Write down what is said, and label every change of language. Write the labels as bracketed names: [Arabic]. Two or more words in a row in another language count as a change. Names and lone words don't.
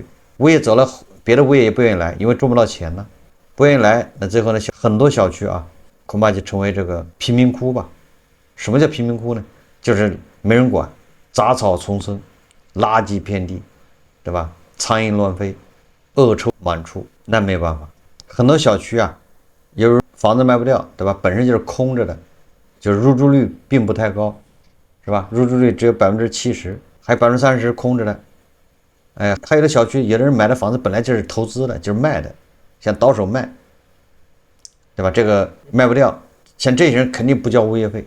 [Chinese] 物業走了，別的物業也不願意來，因為賺不到錢呢，不願意來，那最後呢，很多小區恐怕就成為這個貧民窟吧。什麼叫貧民窟呢？就是沒人管，雜草叢生，垃圾遍地，對吧？蒼蠅亂飛，惡臭滿處，那沒辦法。很多小區由於房子賣不掉，對吧？本身就是空着的，就是入住率並不太高，是吧？入住率只有70%，還有30%空着的。還有的小區，有的人買的房子本來就是投資的，就是賣的，想倒手賣，对吧？這個賣不掉，像這些人肯定不交物業費。